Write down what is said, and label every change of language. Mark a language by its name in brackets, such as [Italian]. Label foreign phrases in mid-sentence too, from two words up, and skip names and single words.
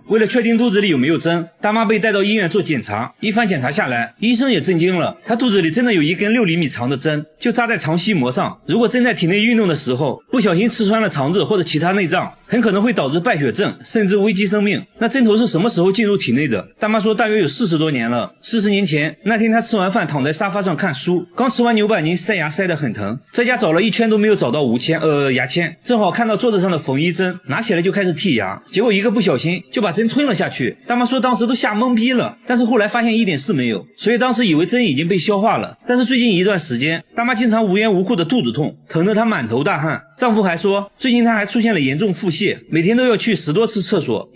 [Chinese] 為了確定肚子裡有沒有針，大媽被帶到醫院做檢查。一番檢查下來，醫生也震驚了，她肚子裡真的有一根6厘米長的針，就扎在腸繫膜上。如果針在體內運動的時候不小心刺穿了腸子或者其他內臟， 很可能會導致敗血症，甚至危及生命。那針頭是什麼時候進入體內的？大媽說大約有40多年了。40年前，那天她吃完飯躺在沙發上看書，剛吃完牛板筋，塞牙塞得很疼，在家找了一圈都沒有找到牙籤，正好看到桌子上的縫衣針，拿起來就開始剔牙，結果一個不小心就把針吞了下去。大媽說當時都嚇懵逼了，但是後來發現一點事沒有，所以當時以為針已經被消化了。但是最近一段時間，大媽經常無緣無故的肚子痛，疼得她滿頭大汗。丈夫還說最近她還出現了嚴重腹瀉，每天都要去10多次廁所。